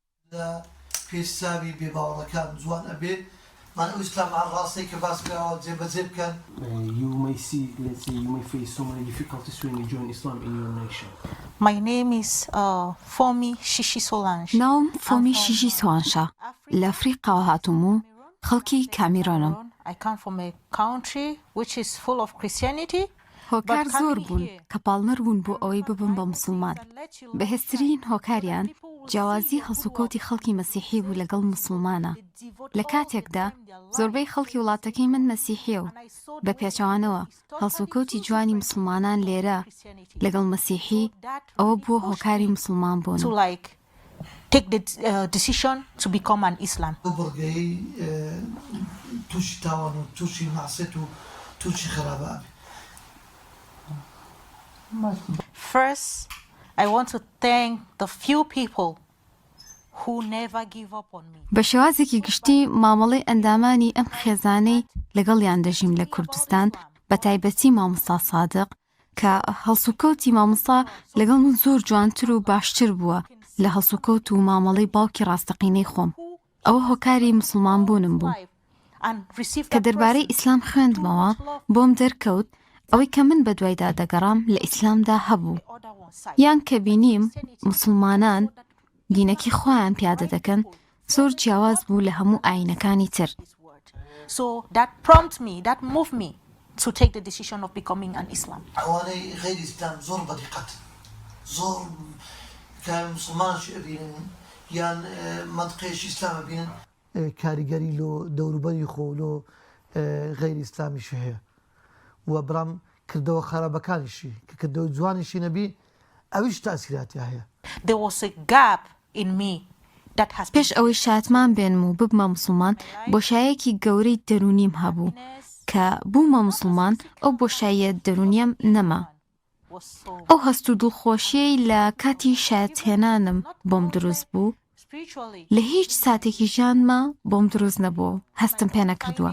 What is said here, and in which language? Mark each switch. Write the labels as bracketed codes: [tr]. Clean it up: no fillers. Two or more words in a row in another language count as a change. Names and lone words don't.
[ckb] پێشساوی بێباوەڕەکان جوان ئەبێ من ئیسلام عن ڕاستی کە باس کراوە جێبەجێ بکەن. [en] You may see, let's say, you may face so many difficulties when you join Islam in your nation. My name is Fomi Shishi Solange. [ckb] ناوم فۆمی شیژی سوانشە لە ئەفریقاوە هاتووم و خەڵکی کامیرۆنم. [en] I come from a country which is full of Christianity. [ckb] هۆکار زۆر بوون کە پاڵنەر بوون بۆ ئەوەی ببن بە مسلمان. بەهێزترین هۆکاریان جیاوازی هەڵسوکەوتی خەڵکی مەسیحی بوو لەگەڵ مسلمانە. لە کاتێکدا زۆربەی خەڵکی وڵاتەکەی من مەسیحیە و بە پێچەوانەوە هەڵسوکەوتی جوانی مسلمانان لێرە لەگەڵ مەسیحی ئەوە بووە هۆکاری مسلمان بوون. [en] To like take the decision to become an Islam. [ckb] بڕگەی تووشی تاوان و تووشی مەعسیەت و تووشی خراپە. [en] First, I want to thank the few people who never give up on me. [ckb] بە شێوازێکی گشتی مامەڵەی ئەندامانی ئەم خێزانەی لەگەڵیان دەژیم لە کوردستان بە تایبەتی مامۆستا سادق کە هەڵسوکەوتی مامۆستا لەگەڵ من زۆر جوانتر و باشتر بووە لە هەڵسوکەوت و مامەڵەی باوکی ڕاستەقینەی خۆم. ئەوە هۆکاری مسلمان بوونم بوو کە دەربارەی ئیسلام خوێندمەوە بۆم دەرکەوت ئەوەی کە من بە دوایدا دەگەڕام لە ئیسلامدا هەبوو یان کە بینیم مسلمانان دینەکی خۆیان پیادە دەکەن زۆر جیاواز بوو لە هەموو ئاینەکانی تر. [en] So that prompted me, that moved me to take the decision of becoming an Islam. [ckb] ئەوانەی غەیری ئیسلام زۆر بەدیقەت زۆر کە مسلمانش ئەبینن یان منطقەیەشی ئیسلام ئەبینن کاریگەری لۆ دەوروبەری خۆ لۆ غەیری ئیسلامیش هەیە و بەڵام کردەوە خراپەکانیشی کە کردەوە جوانیشی نەبی ئەویش تاسیراتی هەیە. [en] There was a gap in me that has [ckb] پێش ئەوەی شاتمان بێنم و ببمە مسلمان بۆشایەکی گەورەی دەرونیم هەبوو کە بوومە مسلمان ئەو بۆشایە دەرونیم نەما. ئەو هەست و دڵخۆشیەی لە کاتی شایەتهێنانم بۆم دروست بوو لە هیچ ساتێکی ژیانمە بۆم دروست نەبووە هەستم پێ نەکردووە.